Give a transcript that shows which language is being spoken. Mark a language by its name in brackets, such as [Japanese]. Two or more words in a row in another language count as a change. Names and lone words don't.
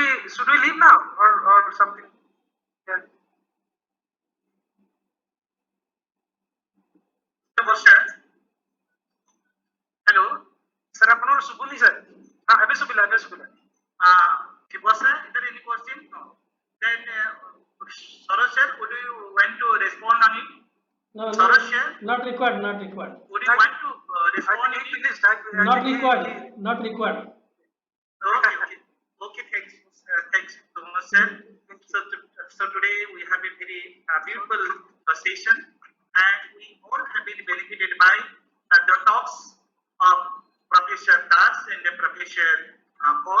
[English] should we leave now or something? Yeah. [Odia] ବର୍ଷା [English] hello sir [Odia] ଆପଣଙ୍କର ଶୁଭୁନି sir ଏବେ ଶୁଭିଲା [English] ବର୍ଷା is there any question no then Saroj sir would you want to respond on it No, Saroj sir not required. would you want to respond on it Not required. Okay thanks so much sir so today we have a very beautiful session and we all have been benefited by the talks of Professor Das and Professor Kaur.